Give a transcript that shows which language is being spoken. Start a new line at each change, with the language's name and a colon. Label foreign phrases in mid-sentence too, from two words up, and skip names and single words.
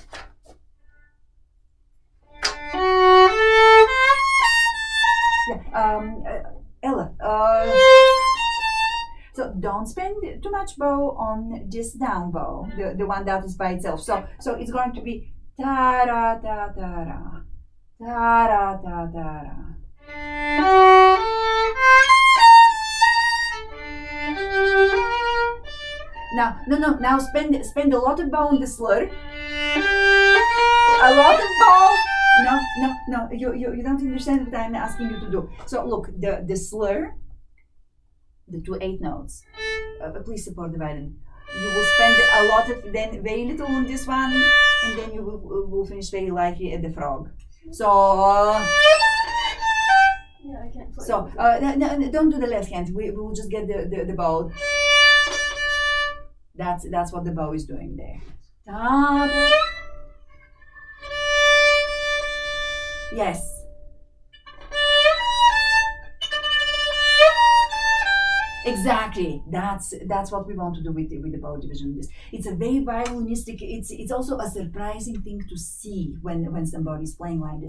English: Yeah, Ella. So don't spend too much bow on this down bow, the one that is by itself. So it's going to be ta ra ta ta ra, ta ra ta ta ra. no. Now spend a lot of bow on the slur. A lot of bow. No. You don't understand what I'm asking you to do. So look, the slur, the 2 8 notes. Please support the violin. You will spend a lot of, then very little on this one, and then you will finish very lightly at the frog. So. Yeah, I can't play. So no, don't do the left hand. We will just get the bow. That's what the bow is doing there. Ta-da. Yes. Exactly. That's what we want to do with the bow division. It's a very violinistic. It's also a surprising thing to see when somebody's playing like this.